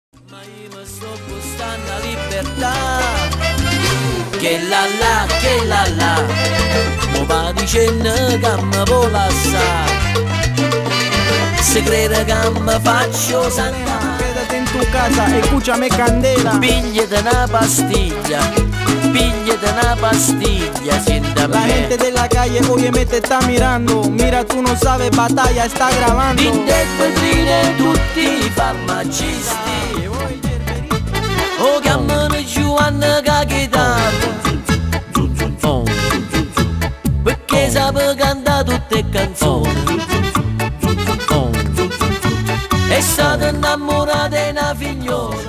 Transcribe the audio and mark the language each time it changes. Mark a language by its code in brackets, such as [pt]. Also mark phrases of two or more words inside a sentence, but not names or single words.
[it] Ma io mi sto gustando la libertà. Che la la, mo va dicendo che mi vuole assare. Se crede che mi faccio santare. [es] Quédate en tu casa, escúchame candela. [nap] Pigliate una pastiglia, sienta [es] La gente de la calle oye te está mirando. Mira, tú no sabes, batalla está grabando. [nap] Dinte vetrine tutti i farmacisti. O chiamano Giovanna che chitarra. Perché sape cantare tutte le canzoni. [it] È stata innamorata di una figliola.